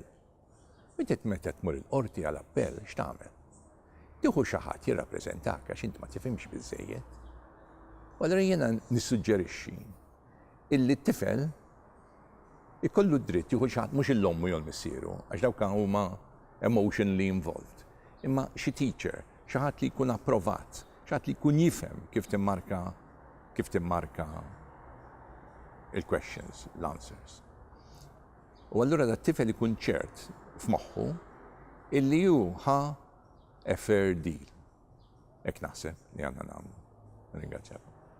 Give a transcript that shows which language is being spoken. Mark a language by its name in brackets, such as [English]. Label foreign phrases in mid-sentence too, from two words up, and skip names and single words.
[Maltese] Meta tmur il-qorti għal appell x'tagħmel? Tieħu xi ħadd jirrappreżentak għax inti ma tifhimx biżżejjed. U allura jiena nissuġġerixxi illi t-tifel ikollu d-dritt jieħu xi ħadd mhux il-ommu jew l-missieru għax dawk huma [English] emotionally involved. [Maltese] Imma xi teacher, xi ħadd li jkun approvat, xi ħadd li jkun jifhem kif timmarka il-questions, l-answers. U allura da t-tifel ikun ċert f'moħħu illi hu [English] a fair deal. [Maltese] Hekk naħseb li għandna nagħmlu. Ringrazzjakom.